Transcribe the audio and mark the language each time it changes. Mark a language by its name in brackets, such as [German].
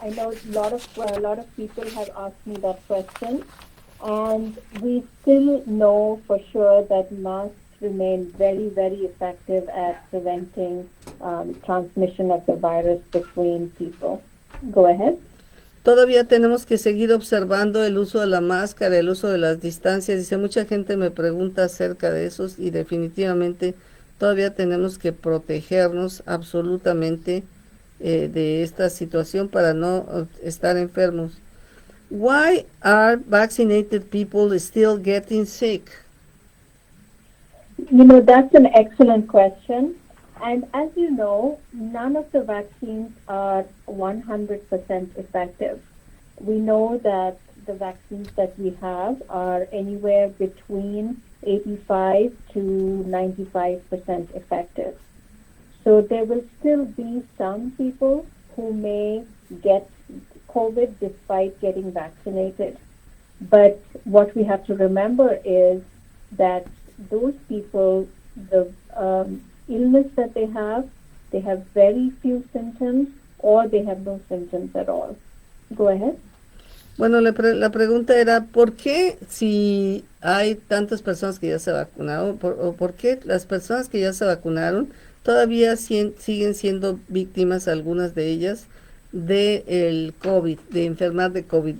[English] I know a lot of people have asked me that question, and we still know for sure that masks remain very, very effective at preventing transmission of the virus between people. Go ahead. [Spanish] Todavía tenemos que seguir observando el uso de la máscara, el uso de las distancias. Dice, mucha gente me pregunta acerca de esos y definitivamente todavía tenemos que protegernos absolutamente de esta situación para no estar enfermos. [English] Why are vaccinated people still getting sick? You know, that's an excellent question. And as you know, none of the vaccines are 100% effective. We know that the vaccines that we have are anywhere between 85 to 95% effective. So there will still be some people who may get COVID despite getting vaccinated. But what we have to remember is that those people, the illness that they have very few symptoms or they have no symptoms at all. Go ahead. [Spanish] Bueno, la pregunta era, ¿por qué si hay tantas personas que ya se vacunaron, por qué las personas que ya se vacunaron todavía siguen siendo víctimas, algunas de ellas, del COVID, de enfermar de COVID?